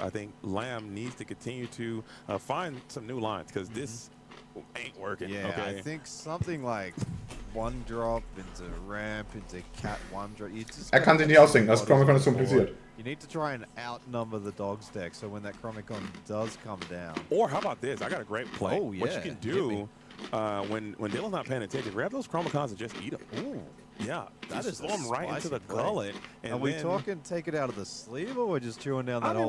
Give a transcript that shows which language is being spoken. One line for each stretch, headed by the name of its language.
English: I think Lam needs to continue to find some new lines because this ain't working. Yeah, okay? I think something like 1 drop into ramp, into cat 1 drop.
German: Er kann sich nicht ausdenken, das Chromicon ist kompliziert.
English: You need to try and outnumber the dog's deck so when that Chromicon does come down. Or how about this? I got a great play. Oh, yeah. What you can do when Dillon's not paying attention, grab those Chromicons and just eat them. Ooh. Yeah, that is throw them right into the play. gullet. And are we talking take it out of the sleeve, or we're just chewing down that whole